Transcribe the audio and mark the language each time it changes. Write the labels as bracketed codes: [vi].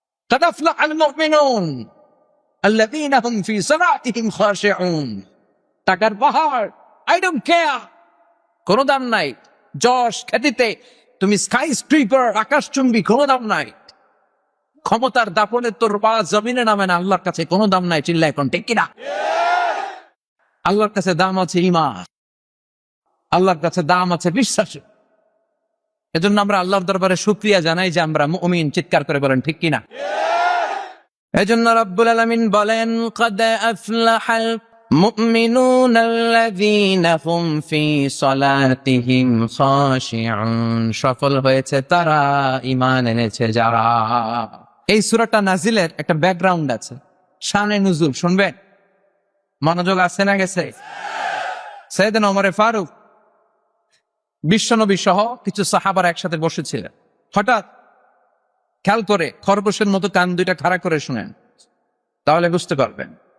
[ar] قد أفلح المؤمنون الذين هم في صلاتهم خاشعون। [bn] টাকার পাহাড়, [en] I don't care, [bn] কোনো দাম নাই। যশ, খ্যাতিতে তুমি স্কাই স্ক্রিপার, আকাশচুম্বী, কোনো দাম নাই। ক্ষমতার দাপনে তোর পা জমিনে নামে না, আল্লাহর কাছে কোনো দাম নাই। চিল্লা এখন ঠিক কিনা? আল্লাহর কাছে দাম আছে ঈমান, আল্লাহর কাছে দাম আছে বিশ্বাস। এজন্য আমরা আল্লাহর দরবারে শুকরিয়া জানাই যে আমরা মুমিন। চিৎকার করে বলেন ঠিক কিনা? এজন্য রব্বুল আলামিন বলেন [ar] قد أفلح المؤمنون الذين هم في صلاتهم خاشعون। [bn] সফল হয়েছে তারা, ঈমান এনেছে যারা। এই সূরাটা নাজিলের একটা ব্যাকগ্রাউন্ড আছে, শানে নুজুল শুনবেন? মনোযোগ আছে না গেছে? সাইয়েদনা ওমর ফারুক বিশ্বনবী সহ কিছু সাহাবারা একসাথে বসেছিলেন। হঠাৎ খেয়াল করে খরগোশের মতো কান দুইটা খাড়া করে শুনেন, তাহলে বুঝতে পারবেন।